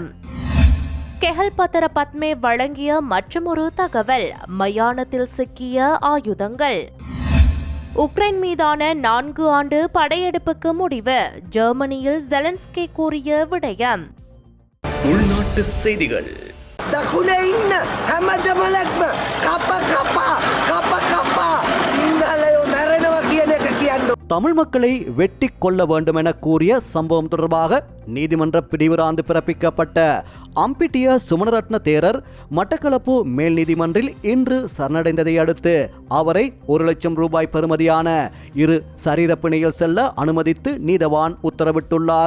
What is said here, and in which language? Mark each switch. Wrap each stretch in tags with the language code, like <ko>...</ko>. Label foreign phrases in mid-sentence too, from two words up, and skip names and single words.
<ta>கெஹல்பத்தர பத்மே வழங்கிய மற்றொரு தகவல், மயானத்தில் சிக்கிய ஆயுதங்கள். உக்ரைன் மீதான 4 ஆண்டு படையெடுப்புக்கு முடிவு, ஜெர்மனியில் ஜெலன்ஸ்கி கூறிய விடயம். உள்நாட்டு செய்திகள்.</ta> <si>දකුණේ ඉන්න හැම දෙමළක්ම කප සිංහලයෝ මැරෙනවා කියන එක කියන්න.</si> <ta>தமிழ் மக்களை வெட்டி கொள்ள வேண்டும் என கூறிய சம்பவம் தொடர்பாக நீதிமன்ற பிடிவிராந்து பிறப்பிக்கப்பட்ட அம்பிட்டிய சுமணரட்ன தேரர் மட்டக்களப்பு மேல் நீதிமன்றில் இன்று சரணடைந்ததை அடுத்து அவரை 1 லட்சம் ரூபாய் பெறுமதியான 2 சரீரப்பிணையில் செல்ல அனுமதித்து நீதவான் உத்தரவிட்டுள்ளார்.</ta>